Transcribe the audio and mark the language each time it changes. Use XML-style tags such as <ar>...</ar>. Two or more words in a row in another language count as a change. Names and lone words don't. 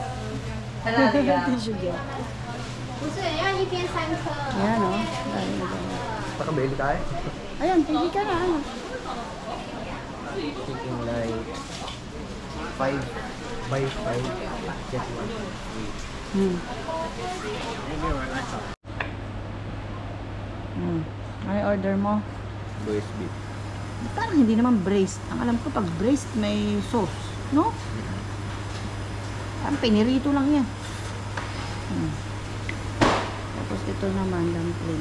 <tl>Tissue din.</tl> <zh>不是，要一边三颗。</zh> <tl>Yan o. Pakabili tayo. Ayan, pili ka na. Ano?</tl> <en>Chicken like 5 by 5 get 1</en> <tl>Ay, order mo.</tl> <en>Braised beef.</en> <tl>Parang hindi naman braised. Ang alam ko pag braised may sauce. No? Parang pinirito lang yan. Tapos ito naman, dumpling.</tl>